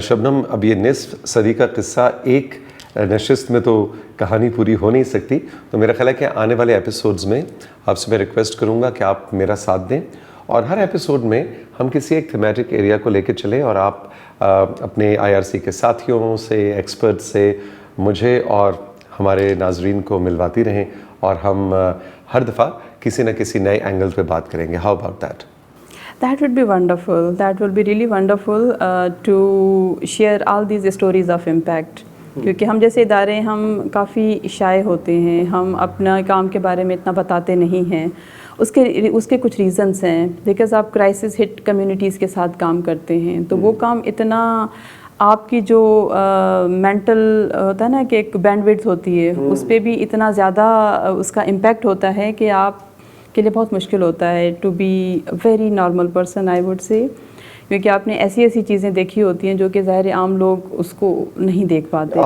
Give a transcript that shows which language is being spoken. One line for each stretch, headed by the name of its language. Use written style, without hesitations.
Urdu: شبنم، اب یہ نصف صدی کا قصہ ایک نشست میں تو کہانی پوری ہو نہیں سکتی، تو میرا خیال ہے کہ آنے والے ایپیسوڈز میں آپ سے میں ریکویسٹ کروں گا کہ آپ میرا ساتھ دیں، اور ہر ایپیسوڈ میں ہم کسی ایک تھیمیٹک ایریا کو لے کے چلیں، اور آپ اپنے IRC کے ساتھیوں سے، ایکسپرٹ سے، مجھے اور ہمارے ناظرین کو ملواتی رہیں، اور ہم ہر دفعہ کسی نہ کسی نئے اینگل پہ بات کریں گے.
English: How about that? That would be wonderful. That will be really wonderful to share all these stories of impact.
Urdu: کیونکہ ہم جیسے ادارے ہم کافی شائع ہوتے ہیں، ہم اپنا کام کے بارے میں اتنا بتاتے نہیں ہیں. اس کے کچھ ریزنس ہیں، بیکاز آپ کرائسس ہٹ کمیونٹیز کے ساتھ کام کرتے ہیں، تو وہ کام اتنا آپ کی جو مینٹل ہوتا ہے نا کہ ایک بینڈ وڈتھ ہوتی ہے، اس پہ بھی اتنا زیادہ اس کا امپیکٹ ہوتا ہے کہ آپ کے لیے بہت مشکل ہوتا ہے
English: to be very normal person, I would say,
Urdu: کیونکہ آپ نے ایسی چیزیں دیکھی ہوتی ہیں جو کہ ظاہر عام لوگ اس کو نہیں دیکھ پاتے.